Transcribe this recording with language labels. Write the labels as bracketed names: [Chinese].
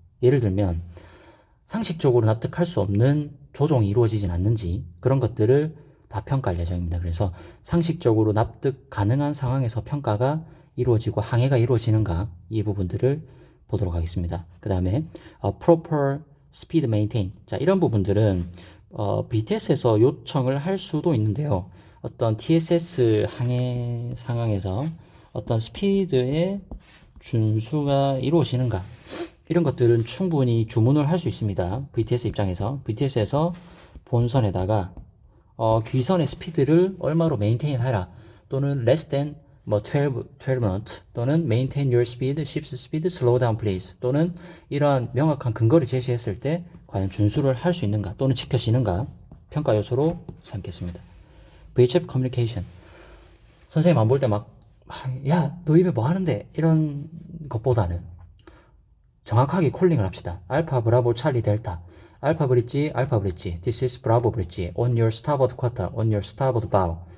[Korean] 예를 들면 상식적으로 납득할 수 없는 조종이 이루어지진 않는지 그런 것들을 다 평가할 예정입니다. 그래서 상식적으로 납득 가능한 상황에서 평가가 이루어지고 항해가 이루어지는가 이 부분들을 보도록 하겠습니다. [English] 그 다음에 proper speed maintain. [Korean] 자, 이런 부분들은 BTS에서 요청을 할 수도 있는데요. 어떤 TSS 항해 상황에서 어떤 스피드의 준수가 이루어지는가 이런 것들은 충분히 주문을 할 수 있습니다. VTS 입장에서 VTS에서 본선에다가 귀선의 스피드를 얼마로 메인테인 하라 또는 [English] less than 12 knots [Korean] 또는 [English] maintain your speed, ship's speed, slow down please [Korean] 또는 이러한 명확한 근거를 제시했을 때 과연 준수를 할 수 있는가 또는 지켜지는가 평가 요소로 삼겠습니다. VHF communication. 선생님 안 볼 때 막 야, 너 입에 뭐 하는데? 이런 것보다는 정확하게 콜링을 합시다. 알파, 브라보, 찰리, 델타. 알파 브릿지, [English] This is [Korean] 브라보 브릿지. [English] On your starboard quarter, on your starboard bow.